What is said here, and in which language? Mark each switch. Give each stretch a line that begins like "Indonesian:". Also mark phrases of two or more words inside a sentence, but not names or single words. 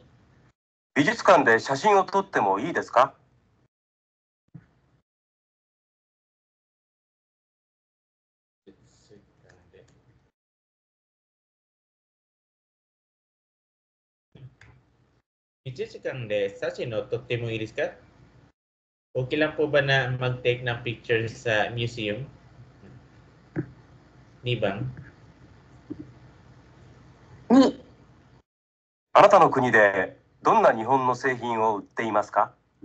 Japanese: 美術館で写真を撮ってもいいですか？ 1時間で写真を撮ってもいいですか?
Filipino: Okay lang po ba na mag-take ng picture sa museum?
Japanese: Nibang? 2、あなたの国でどんな日本の製品を売っていますか？